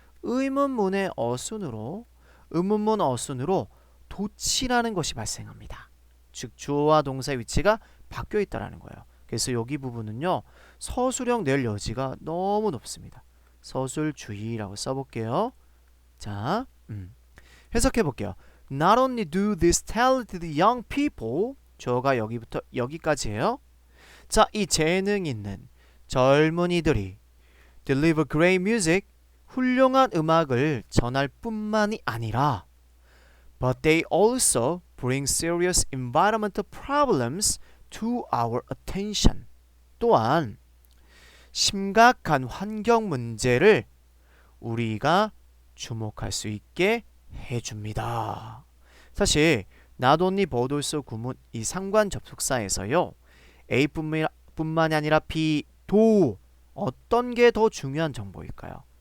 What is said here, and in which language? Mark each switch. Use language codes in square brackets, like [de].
[ko] 의문문의 어순으로 의문문 어순으로 도치라는 것이 발생합니다. 즉 주어와 동사의 위치가 바뀌어 있다라는 거예요. 그래서 여기 부분은요. 서술형 낼 여지가 너무 높습니다. 서술주의라고 써볼게요. 자, 해석해 볼게요. [en] Not only do these talented young people, [ko] 저가 여기부터 여기까지예요. 자, 이 재능 있는 젊은이들이 [en] deliver great music, [ko] 훌륭한 음악을 전할 뿐만이 아니라 [en] but they also bring serious environmental problems to our attention. [ko] 또한 심각한 환경 문제를 우리가 주목할 수 있게 해줍니다. 사실 not only but also 구문 이 상관 접속사에서요. A뿐만이 아니라 B도 어떤 게 더 중요한 정보일까요?